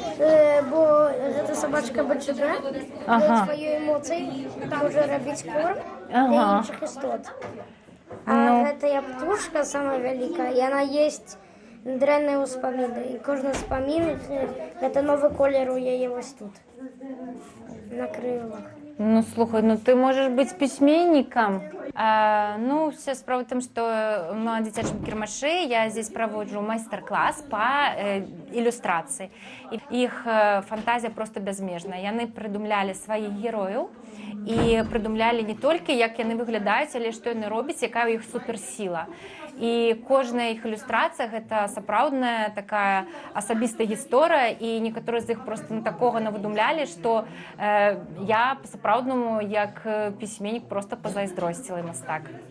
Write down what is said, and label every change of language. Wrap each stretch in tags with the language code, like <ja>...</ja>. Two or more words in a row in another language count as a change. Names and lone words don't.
<be>бо гэта собачка баджага, свае эмоцыі, можа рабіць корм для іншых істот. А гэтая птушка самая вялікая, і яна есть дрэнныя ўспаміны. І кожны ўспамін гэта новы колер у яе вось тут, на крылах.</be> <ru>Ну, слухай, ну ты можешь быть письменником. Ну, вся справа в том, что на детячем кирмаше я здесь провожу мастер-класс по иллюстрации. Их фантазия просто безмежная. Яны придумляли своих героев и придумляли не только,</ru> <be>як яны выглядаюць, але што яны робяць, якая у іх суперсіла. І кожная іх ілюстрацыя гэта сапраўдная такая асабістая гісторыя, і некаторыя з іх просто такога навыдумлялі, што я па-сапраўднаму як пісьменнік просто пазайздросціла мастак.</be>